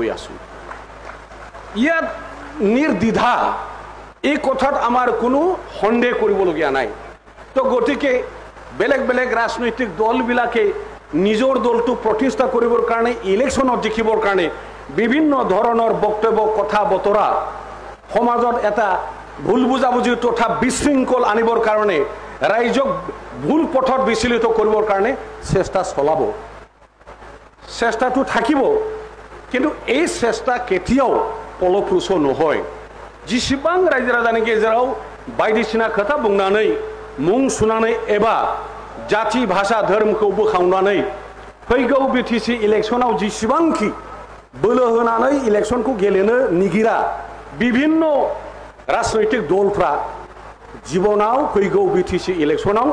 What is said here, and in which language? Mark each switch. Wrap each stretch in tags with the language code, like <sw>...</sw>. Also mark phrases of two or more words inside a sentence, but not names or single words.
<as>আছো ইয়াত নিৰ্দ্বিধা এই কথাত আমাৰ কোনো সন্দেহ কৰিবলগীয়া নাই তো গতিকে বেলেগ বেলেগ ৰাজনৈতিক দলবিলাকে নিজৰ দলটো প্ৰতিষ্ঠা কৰিবৰ কাৰণে ইলেকশ্যনত জিকিবৰ কাৰণে বিভিন্ন ধৰণৰ বক্তব্য কথা বতৰা সমাজত এটা ভুল বুজাবুজি তথা বিশৃংখল আনিবৰ কাৰণে ৰাইজক ভুল পথত বিচলিত কৰিবৰ কাৰণে চেষ্টা চলাব চেষ্টাটো থাকিব কিন্তু এই চেষ্টা কেতিয়াও ফলপ্ৰসূ নহয়</as> <brx>जिसिबां रायजो राजानि गेजेराव बायदिसिना खोथा बुंनानै मुं सुनानै एबा जाति भाषा धोरोमखौ बोखावनानै फैगौ बिटिसि इलेक्शनाव जिसिबांखि बोलो होनानै इलेक्शनखौ गेलेनो निगिरा विभिन्न राजनैतिक दलफ्रा जीवनाव फैगौ बिटिसि इलेक्शनाव</brx>